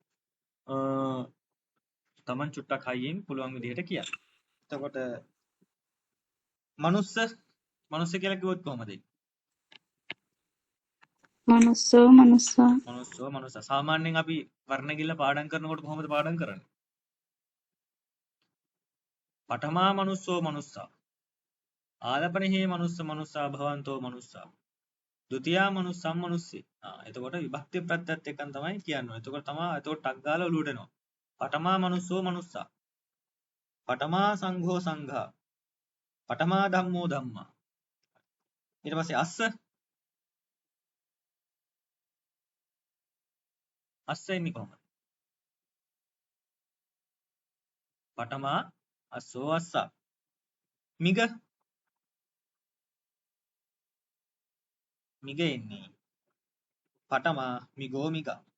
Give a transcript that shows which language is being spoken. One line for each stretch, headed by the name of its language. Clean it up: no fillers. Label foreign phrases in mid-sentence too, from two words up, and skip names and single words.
Sinhala: තමන් චුට්ටක් හයියෙන් පුළුවන් විදිහට කියන්න. එතකොට මනුස්ස කියලා කිව්වොත් කොහමද?
Pali: මනුස්සෝ මනුස්සා. මනුස්ස.
Sinhala: සාමාන්‍යයෙන් අපි වර්ණ ගිල්ල පාඩම් කරනකොට කොහොමද පාඩම් කරන්නේ?
Pali: පඨමා මනුස්සෝ මනුස්සා. ආලපනහේ මනුස්ස මනුස්සා භවන්තෝ මනුස්සා. ဒ ුතියා මනුස්සම් මනුස්සේ.
Sinhala: එතකොට විභක්ති ප්‍රත්‍යයත් එක්කන් තමයි කියන්නේ. එතකොට ටක් ගාලා ඔලුවට එනවා.
Pali: පඨමා මනුස්සෝ මනුස්සා. පඨමා සංඝෝ සංඝා. පඨමා ධම්මෝ ධම්මා.
Sinhala: ඊට පස්සේ අස්ස එන්නේ කොහොමද?
Pali: පඨමා අස්සෝ අස්සා.
Sinhala: මිග එන්නේ
Pali: පඨමා මිගෝ මිගා.